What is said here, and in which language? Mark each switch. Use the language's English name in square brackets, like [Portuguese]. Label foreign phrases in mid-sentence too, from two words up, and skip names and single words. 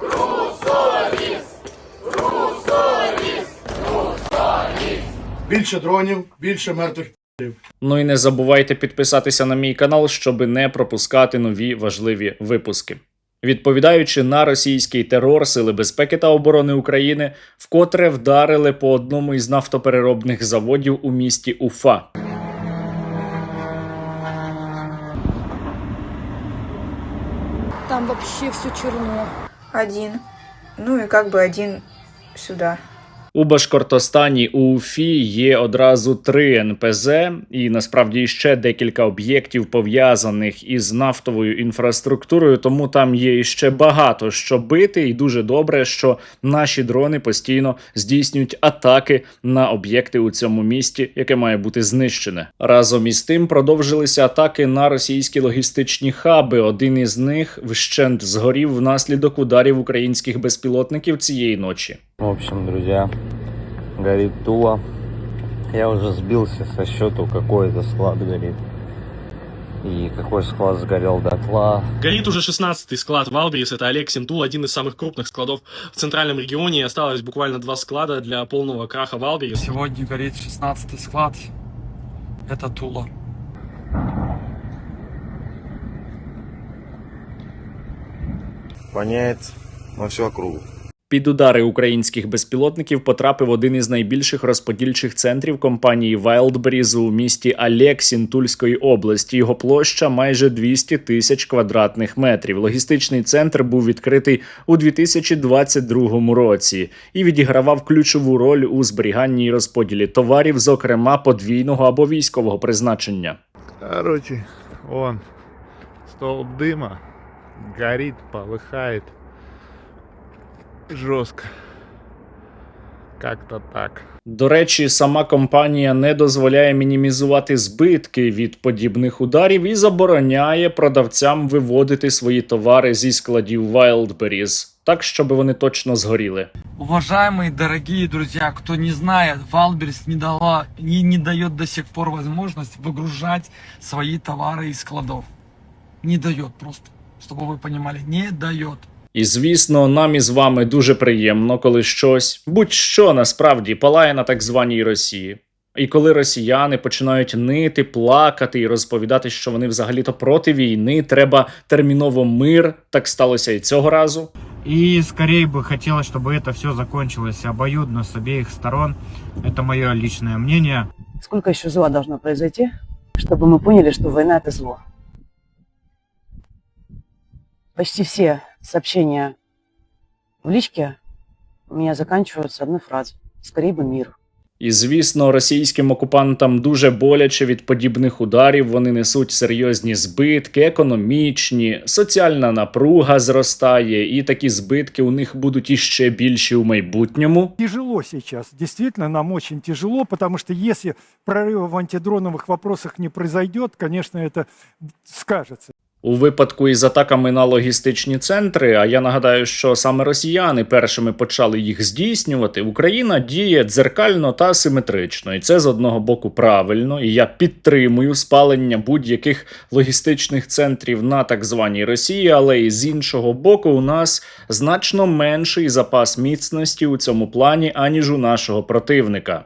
[Ukrainian] Більше дронів, більше мертвих. Ну і не забувайте підписатися на мій канал, щоб не пропускати нові важливі випуски. Відповідаючи на російський терор, Сили безпеки та оборони України вкотре вдарили по одному із нафтопереробних заводів у місті Уфа. [Russian] Там вообще все черно. Один. Ну и как бы один сюда. [Ukrainian] У Башкортостані у Уфі є одразу 3 НПЗ і насправді ще декілька об'єктів пов'язаних із нафтовою інфраструктурою, тому там є ще багато що бити, і дуже добре, що наші дрони постійно здійснюють атаки на об'єкти у цьому місті, яке має бути знищене. Разом із тим продовжилися атаки на російські логістичні хаби. Один із них вщент згорів внаслідок ударів українських безпілотників цієї ночі. [Russian] В общем, друзья, горит Тула. Я уже сбился со счету, какой это склад горит. И какой склад сгорел дотла. Горит уже 16-й склад Валберис. Это Алексин Тул, один из самых крупных складов в центральном регионе. И осталось буквально 2 склада для полного краха Валберис. Сегодня горит 16-й склад. Это Тула. Воняет на всю округу. [Ukrainian] Під удари українських безпілотників потрапив один із найбільших розподільчих центрів компанії Wildberries у місті Алексін Тульської області. Його площа майже 200 тисяч квадратних метрів. Логістичний центр був відкритий у 2022 році і відігравав ключову роль у зберіганні і розподілі товарів, зокрема подвійного або військового призначення. [Russian] Короче, вон, столб дыма, горит, полыхает. Жорстко. Как-то так. [Ukrainian] До речі, сама компанія не дозволяє мінімізувати збитки від подібних ударів і забороняє продавцям виводити свої товари зі складів Wildberries. так щоб вони точно згоріли. [Russian] Уважаемые, дорогие друзья, кто не знает, Валберс не дает до сих пор возможность выгружать свои товары из складов. Не дает просто, чтобы вы понимали, не дает. [Ukrainian] І, звісно, нам із вами дуже приємно, коли щось, будь-що насправді, палає на так званій Росії. І коли росіяни починають нити, плакати і розповідати, що вони взагалі-то проти війни, треба терміново мир, так сталося і цього разу. [Russian] И скорее бы хотелось, чтобы это все закончилось обоюдно с обеих сторон. Это мое личное мнение. Сколько еще зла должно произойти, чтобы мы поняли, что война – это зло? Почти все сообщения в личке у меня заканчиваются одной фразой: «Скорее бы мир». [Ukrainian] І, звісно, російським окупантам дуже боляче від подібних ударів, вони несуть серйозні збитки, економічні, соціальна напруга зростає, і такі збитки у них будуть іще більші у майбутньому. [Russian] Тяжело сейчас, действительно, нам очень тяжело, потому что если прорыва в антидроновых вопросах не произойдет, конечно, это скажется. [Ukrainian] У випадку із атаками на логістичні центри, а я нагадаю, що саме росіяни першими почали їх здійснювати, Україна діє дзеркально та симетрично. І це з одного боку правильно, і я підтримую спалення будь-яких логістичних центрів на так званій Росії, але і з іншого боку у нас значно менший запас міцності у цьому плані, аніж у нашого противника.